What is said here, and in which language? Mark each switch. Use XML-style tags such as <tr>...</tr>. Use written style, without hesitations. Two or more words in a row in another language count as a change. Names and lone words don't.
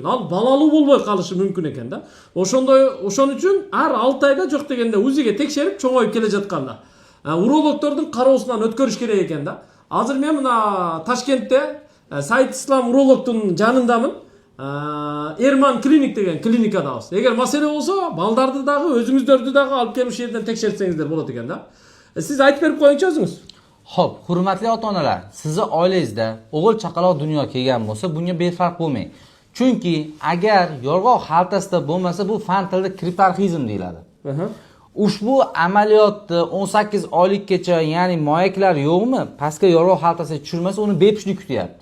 <ky>Ал балалуу болбой калышы мүмкүн экен да. Ошон үчүн ар 6 айда жок дегенде УЗИге текшерип чоңоюп келе жатканда урологдордун кароосунан өткөрүш керек экен да. Азыр мен мына Ташкентте Сайыт Ислам урологдун жанындамын. Эрман клиник деген клиникадабыз. Эгер маселе болсо, балдарды дагы, өзүңүздөрдү дагы алып келип ушул жерден текшертсеңиздер болот экен да. Siz айтып берип коюңчу өзүңүз.</ky> <uz>Xo'p, hurmatli ota-onalar, sizni oilangizda o'g'il chaqaloq dunyoga kelgan bo'lsa, bunga befarq bo'lmang. Chunki agar yorg'oq xaltasida bo'lmasa, bu fan tilida kriparxizm deyiladi. Ushbu amaliyotni 18 oylikgacha, ya'ni moyaklar yo'qmi, pastga yorg'oq xaltasiga tushirmasa, uni bepushtlik kutyapti.</uz>